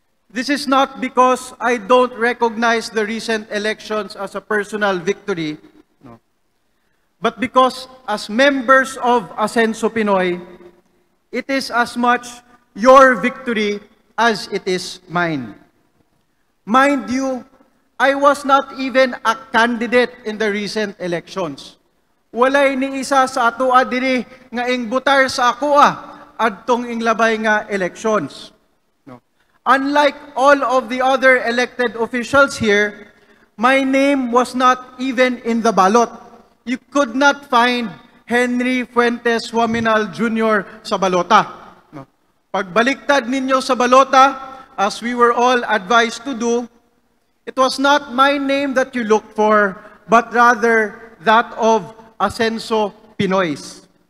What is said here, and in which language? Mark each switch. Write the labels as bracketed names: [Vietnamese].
[English] This is not because I don't recognize the recent elections as a personal victory, no, but because as members of Asenso Pinoy, it is as much your victory as it is mine. Mind you, I was not even a candidate in the recent elections. [Cebuano] Walay ni isa sa atoa diri nga ingbutar sa akoa adtong inglabay nga elections. No. [English] Unlike all of the other elected officials here, my name was not even in the ballot. You could not find Henry Fuentes Waminal Jr. [Cebuano] sa balota. [English] No. [Cebuano] Pagbaliktad ninyo sa balota, [English] as we were all advised to do, it was not my name that you looked for, but rather that of Asenso Pinoy's.